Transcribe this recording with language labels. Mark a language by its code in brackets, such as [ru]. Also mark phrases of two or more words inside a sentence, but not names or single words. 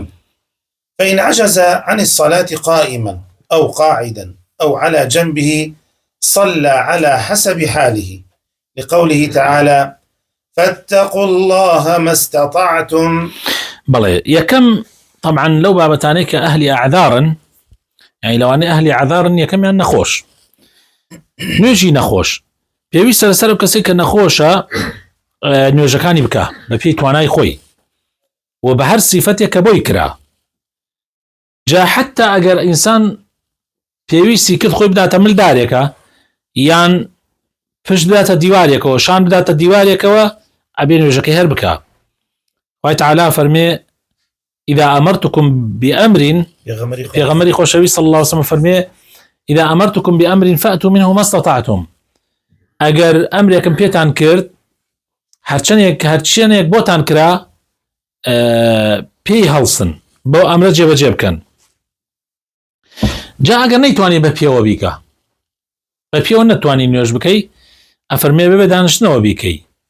[ar] فإن عجز عن الصلاة قائما أو قاعدا أو على جنبه صلى على حسب حاله، لقوله تعالى: فاتقوا الله ما استطعتم. [ckb] بلى يكم طبعا لو بابتانيك [ar] أهل أعذار، [ckb] يعني لو أنا [ar] أهل أعذار [ckb] يكم يعني نخوش نوێژی نەخۆش پێویستە لەسەر کەسێک کە نەخۆشە نوێژەکانی بکە بەپێی توانای خۆی و بە هەر سیفەتێک کە بۆی کرا. جا حتا ئەگەر ئینسان پێویستی کرد خۆی بداتە ملدارێکە یان پشت بداتە دیوارێکەوە، شان بداتە دیوارێکەوە، ئەبێ نوێژەکەی هەر بکە. خوای تەعالا فەرمێ: [ar] إذا أمرتكم بأمر، [ckb] پێغەمبەری خۆشەویست [ar] صلی الله عليه وسلم [ckb] فەرمێ: [ar] إذا أمرتكم بأمر فأتوا منه ما استطعتم. [ckb] ئەگەر ئەمرێکم پێتان کرد، هەرچیانێک بۆتان کرا، پێی هەڵسن، بۆ ئەمرە جێبەجێ بکەن. جا ئەگەر نەیتوانی بە پێوە بیکە، بە پێوە نەتوانی نوێژ بکەی، ئەفەرمێ بێ بە دانشتنەوە بیکەی.